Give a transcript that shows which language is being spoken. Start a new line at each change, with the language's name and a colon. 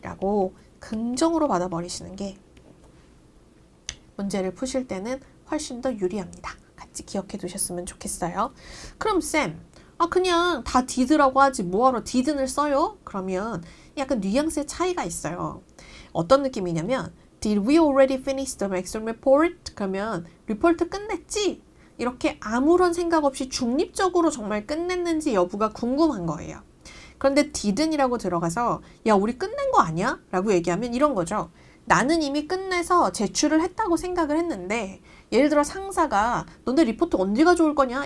Korean: 라고 긍정으로 받아버리시는 게 문제를 푸실 때는 훨씬 더 유리합니다. 같이 기억해 두셨으면 좋겠어요. 그럼 쌤, 그냥 다 did라고 하지 뭐하러 didn't을 써요? 그러면 약간 뉘앙스의 차이가 있어요. 어떤 느낌이냐면
English: Did we already finish the maximum report?
Korean: 그러면 리포트 끝냈지? 이렇게 아무런 생각 없이 중립적으로 정말 끝냈는지 여부가 궁금한 거예요. 그런데 didn't이라고 들어가서 야 우리 끝낸 거 아니야? 라고 얘기하면 이런 거죠. 나는 이미 끝내서 제출을 했다고 생각을 했는데 예를 들어 상사가 너네 리포트 언제 가져올 거냐?